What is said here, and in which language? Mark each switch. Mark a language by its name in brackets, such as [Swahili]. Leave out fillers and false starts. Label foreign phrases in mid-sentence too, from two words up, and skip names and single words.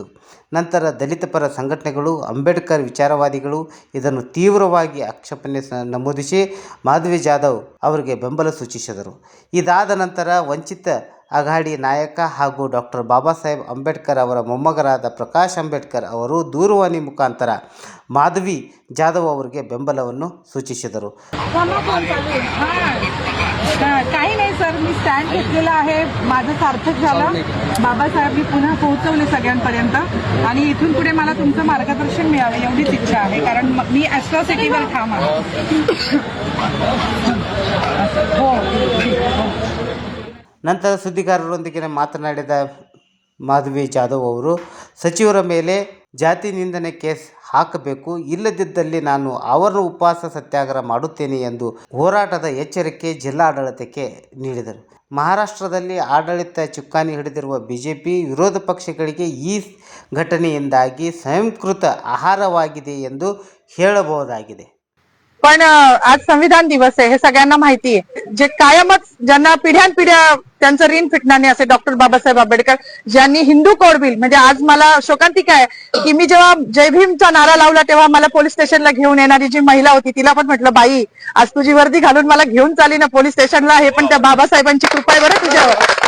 [Kannada] ನಂತರ ದಲಿತ ಪರ ಸಂಘಟನೆಗಳು, ಅಂಬೇಡ್ಕರ್ ವಿಚಾರವಾದಿಗಳು ಇದನ್ನು ತೀವ್ರವಾಗಿ ಆಕ್ಷೇಪಣೆ ನಮೂದಿಸಿ ಮಾಧವಿ ಜಾಧವ್ ಅವರಿಗೆ ಬೆಂಬಲ ಸೂಚಿಸಿದರು. ಇದಾದ ನಂತರ ವಂಚಿತ ಅಘಾಡಿ ನಾಯಕ ಹಾಗೂ ಡಾಕ್ಟರ್ ಬಾಬಾ ಸಾಹೇಬ್ ಅಂಬೇಡ್ಕರ್ ಅವರ ಮೊಮ್ಮಗರಾದ ಪ್ರಕಾಶ್ ಅಂಬೇಡ್ಕರ್ ಅವರು ದೂರವಾಣಿ ಮುಖಾಂತರ ಮಾಧವಿ ಜಾಧವ್ ಅವರಿಗೆ ಬೆಂಬಲವನ್ನು ಸೂಚಿಸಿದರು. [Marathi] काही नाही सर, मी स्टँड घेतलेला आहे, माझं सार्थक झालं. बाबासाहेबांनी पुन्हा पोहोचवले सगळ्यांपर्यंत आणि इथून पुढे मला तुमचं मार्गदर्शन मिळावं एवढीच इच्छा आहे, कारण मी ॲट्रॉसिटीवर ठाम आहे. हो. [Kannada] ನಂತರ ಸುದ್ದಿಗಾರರೊಂದಿಗೆ ಮಾತನಾಡಿದ ಮಾಧವಿ ಜಾಧವ್ ಅವರು ಸಚಿವರ ಮೇಲೆ ಜಾತಿ ನಿಂದನೆ ಕೇಸ್ ಹಾಕಬೇಕು, ಇಲ್ಲದಿದ್ದಲ್ಲಿ ನಾನು ಅವರನ್ನು ಉಪವಾಸ ಸತ್ಯಾಗ್ರಹ ಮಾಡುತ್ತೇನೆ ಎಂದು ಹೋರಾಟದ ಎಚ್ಚರಿಕೆ ಜಿಲ್ಲಾಡಳಿತಕ್ಕೆ ನೀಡಿದರು. ಮಹಾರಾಷ್ಟ್ರದಲ್ಲಿ ಆಡಳಿತ ಚುಕ್ಕಾಣಿ ಹಿಡಿದಿರುವ ಬಿಜೆಪಿ ವಿರೋಧ ಪಕ್ಷಗಳಿಗೆ ಈ ಘಟನೆಯಿಂದಾಗಿ ಸ್ವಯಂಕೃತ ಆಹಾರವಾಗಿದೆ ಎಂದು ಹೇಳಬಹುದಾಗಿದೆ. [Marathi] पण आज संविधान दिवस आहे हे सगळ्यांना माहिती आहे. जे कायमच ज्यांना पिढ्यानपिढ्या त्यांचं ऋण फिटणार नाही असे डॉक्टर बाबासाहेब आंबेडकर, ज्यांनी हिंदू कोड बिल, म्हणजे आज मला शोकांतिका आहे की मी जेव्हा जय भीमचा नारा लावला तेव्हा मला पोलीस स्टेशनला घेऊन येणारी जी महिला होती तिला पण म्हटलं, बाई आज तुझी वर्दी घालून मला घेऊन चालली ना पोलीस स्टेशनला, हे पण त्या बाबासाहेबांची कृपा आहे बरं तुझ्यावर.